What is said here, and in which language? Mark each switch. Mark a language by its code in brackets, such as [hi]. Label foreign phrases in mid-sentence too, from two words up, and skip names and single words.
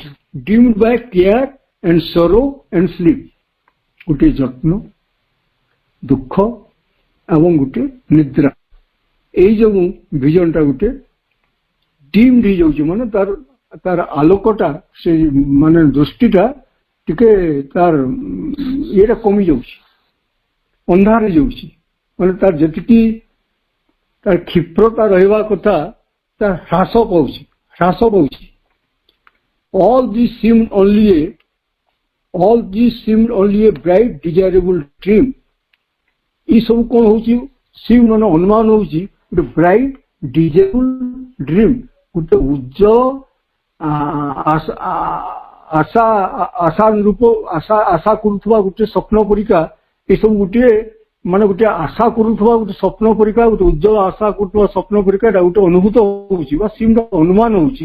[en] dimmed by care and sorrow and sleep, [or] ଗୋଟିଏ ଯତ୍ନ, ଦୁଃଖ ଏବଂ ଗୋଟେ ନିଦ୍ରା, ଏଇ ଯୋଉ ଭିଜନଟା ଗୋଟେ ଡିମ୍ଡ ହେଇଯାଉଛି, ମାନେ ତାର ଆଲୋକଟା, ସେ ମାନେ ଦୃଷ୍ଟିଟା ଟିକେ ତାର ଇଏଟା କମି ଯାଉଛି, ଅନ୍ଧାର ହେଇଯାଉଛି, ମାନେ ତାର ଯେତିକି ତାର କ୍ଷିପ୍ରତା ରହିବା କଥା ତା ହ୍ରାସ ପାଉଛି। [en] all these seemed only a bright desirable dream। [hi] ये सब कौन होची, [or] seem ମାନେ ଅନୁମାନ ହଉଛି ଗୋଟେ [en] bright desirable dream, [or] ଗୋଟେ ଉଜ୍ଜଳ ଆଶା କରୁଥିବା ଗୋଟେ ସ୍ୱପ୍ନ ପରିକା, ଏସବୁ ଗୋଟିଏ ମାନେ ଗୋଟେ ଆଶା କରୁଥିବା ଗୋଟେ ସ୍ୱପ୍ନ ପରିକା, ଗୋଟେ ଉଜ୍ଜଳ ଆଶା କରୁଥିବା ସ୍ୱପ୍ନ ପରିକା ଏଟା ଗୋଟେ ଅନୁଭୂତ ହଉଛି ବା ସିମ୍ର ଅନୁମାନ ହଉଛି।